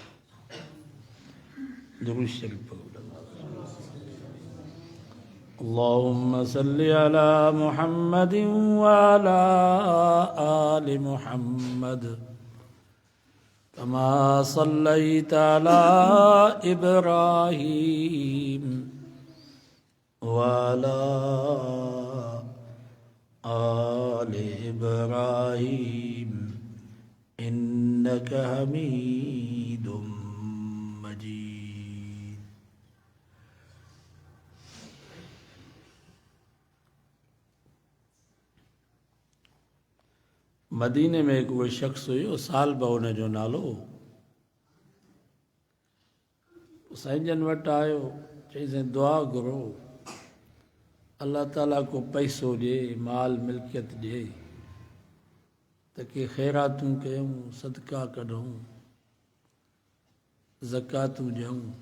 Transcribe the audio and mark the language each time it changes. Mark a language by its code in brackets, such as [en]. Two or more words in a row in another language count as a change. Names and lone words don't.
[sd] درود شریف [ar] اللهم صل على محمد وعلى آل محمد كما صليت على إبراهيم وعلى آل إبراهيم إنك حميد مجيد. [sd] मदीने में एक वो शख्स हुयो साल बहुने जो नालो साईं जन वटि आयो चईं दुआ घुरो अल्लाह ताला को पैसो ॾे माल मिल्कियत ॾे त के ख़ैरातूं कयूं सदका कढूं ज़कातूं ॾियूं.